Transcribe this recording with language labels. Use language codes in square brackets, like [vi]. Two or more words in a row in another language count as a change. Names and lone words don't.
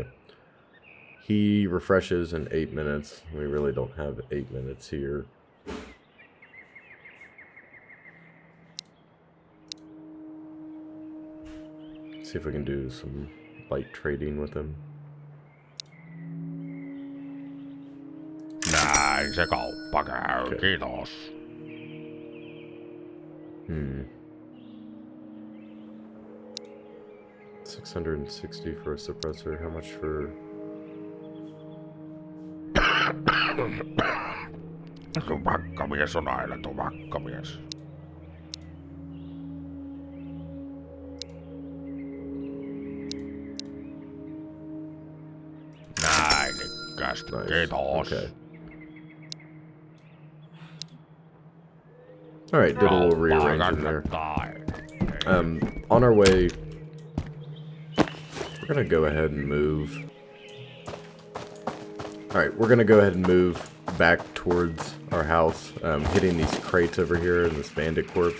[en] He refreshes in 8 minutes. We really don't have 8 minutes here. See if we can do some light trading with him. [fi] Näin se kauppa käy, kiitos. [en] 660 for a suppressor. How much for... [fi] Tupakkamies on aina tupakkamies. Näin ikkästi, [en] Nice. [fi] kiitos. [en] Okay. Alright, did a little rearranging there. On our way, we're gonna go ahead and move. Alright, we're gonna go ahead and move back towards our house, hitting these crates over here in this bandit corpse.